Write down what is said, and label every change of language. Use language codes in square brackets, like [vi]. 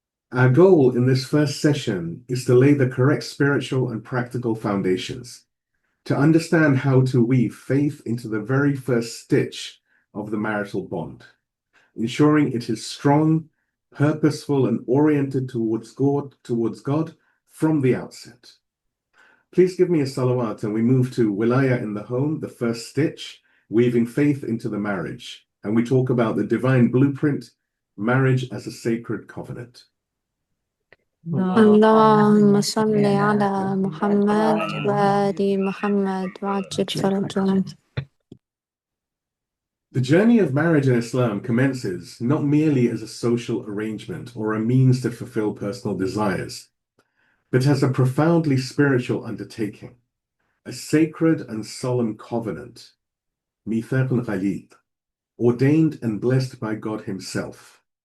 [en] Our goal in this first session is to lay the correct spiritual and practical foundations, to understand how to weave faith into the very first stitch of the marital bond, ensuring it is strong, purposeful, and oriented towards God from the outset. Please give me a salawat and we move to Wilayah in the Home, the first stitch, weaving faith into the marriage. And we talk about the divine blueprint, marriage as a sacred covenant. [ar] اللهم صل على محمد وآل محمد وعجل فرجهم. [en] The journey of marriage in Islam commences not merely as a social arrangement or a means to fulfill personal desires, but as a profoundly spiritual undertaking, a sacred and solemn covenant, mithaq al-ghalid, ordained and blessed by God Himself.